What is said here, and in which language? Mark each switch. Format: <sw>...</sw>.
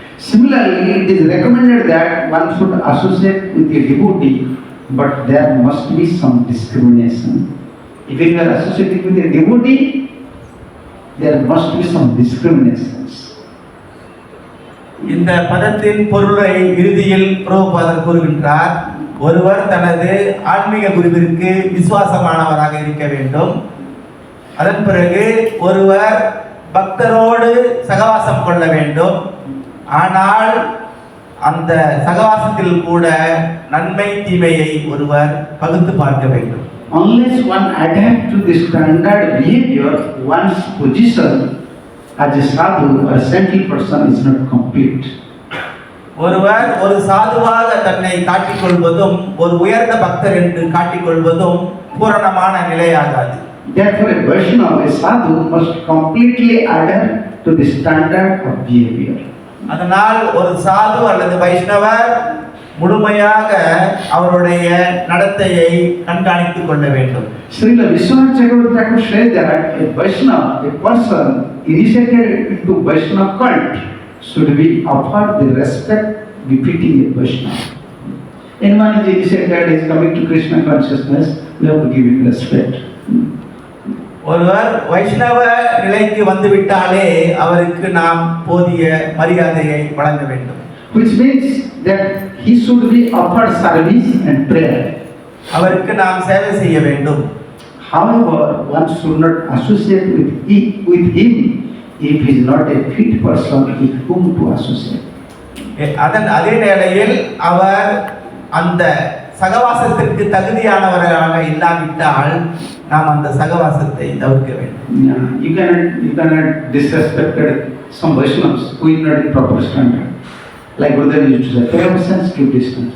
<en>Similarly, it is recommended that one should associate with a devotee, but there must be some discrimination. If you are associating with a devotee, there must be some discriminations.</en> <ta>இந்த பதத்தின் பொருளை இறுதியில் பிரபுபாதர் கூறுகின்றார். ஒருவர் தனது ஆன்மீக குருவிற்கு விசுவாசமானவராக இருக்க வேண்டும். அதன் பிறகு ஒருவர் பக்தரோடு சகவாசம் கொள்ள வேண்டும். ஆனால் அந்த சகவாசத்தில் கூட நன்மை தீமையை ஒருவர் பகுத்து பார்க்க வேண்டும்.</ta> <en>Unless one adheres to the standard behavior, one's position as a sadhu or a saintly person is not complete.</en> <ta>ஒருவர் ஒரு சாதுவாக தன்னை காட்டிக்கொள்வதும் ஒரு உயர்ந்த பக்தர் என்று காட்டிக்கொள்வதும் பூரணமான நிலையாகாது.</ta> <en>Therefore, a Vaishnava, a sadhu, must completely adhere to the standard of behavior.</en> <ta>அதனால் ஒரு சாது அல்லது வைஷ்ணவர் முழுமையாக அவருடைய நடத்தையை கண்காணித்துக் கொள்ள வேண்டும்.</ta> <en>Srila Vishwanath Chakravarti Thakur said that a Vaishnava, a person initiated into Vaishnava cult, should be offered the respect befitting a Vaishnava. Anyone is initiated, is coming to Krishna consciousness, we have to give him respect.</en> <ta>ஒருவர் வைஷ்ணவ நிலைக்கு வந்துவிட்டாலே அவருக்கு நாம் போதிய மரியாதையை வழங்க வேண்டும்.</ta> <en>Which means that he should be offered service and prayer.</en> <ta>அவருக்கு நாம் சேவை செய்ய வேண்டும்.</ta> <en>However, one should not associate with him if he is not a fit person with whom to associate.</en> <ta>அதே வேளையில் அவர் அந்த சகவாசத்திற்கு தகுதியானவராக இல்லாவிட்டால் நாம் அந்த சகவாசத்தை தவிர்க்க வேண்டும்.</ta> <en>Yeah, you cannot disrespect some Vaishnavas who is not in proper standard. Like Gurudev used to say, pay ourselves, keep distance.</en>